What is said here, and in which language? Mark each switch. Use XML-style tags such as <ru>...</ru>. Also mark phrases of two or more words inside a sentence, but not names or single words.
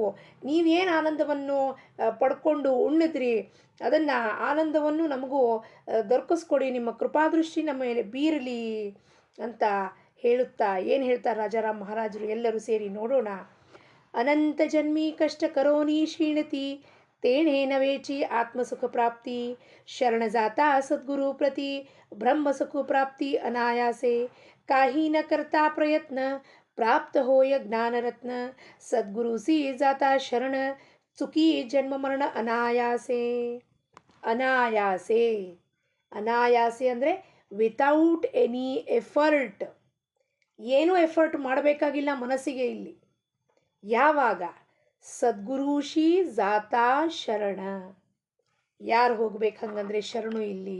<kn>ನೀವೇನು ಆನಂದವನ್ನು ಪಡ್ಕೊಂಡು ಉಣ್ಣಿದ್ರಿ ಅದನ್ನು ಆನಂದವನ್ನು ನಮಗೂ ದೊರಕಿಸ್ಕೊಡಿ, ನಿಮ್ಮ ಕೃಪಾದೃಷ್ಟಿ ನಮ್ಮ ಮೇಲೆ ಬೀರಲಿ ಅಂತ ಹೇಳುತ್ತಾ ಏನು ಹೇಳ್ತಾರೆ ರಾಜಾರಾಮ್ ಮಹಾರಾಜರು ಎಲ್ಲರೂ ಸೇರಿ ನೋಡೋಣ.</kn> <mr>अनंत जन्मी कष्ट करोनी श्रीणती तेणेन वेची आत्मसुख प्राप्ती शरणजात सद्गुरु प्रती ब्रह्मसुख प्राप्ती अनायासे काही न करता प्रयत्न प्राप्त होय ज्ञानरत्न सद्गुरु सी जाता शरण चुकी जन्म मरण अनायासे.</mr> <kn>ಅನಾಯಾಸೆ ಅನಾಯಾಸೆ ಅಂದರೆ</kn> <en>without any effort.</en> <kn>ಏನೂ ಎಫರ್ಟ್ ಮಾಡಬೇಕಾಗಿಲ್ಲ ಮನಸ್ಸಿಗೆ ಇಲ್ಲಿ. ಯಾವಾಗ</kn> <mr>सद्गुरुशी जाता शरण,</mr> <kn>ಯಾರು ಹೋಗ್ಬೇಕು ಹಂಗಂದ್ರೆ ಶರಣು ಇಲ್ಲಿ.</kn>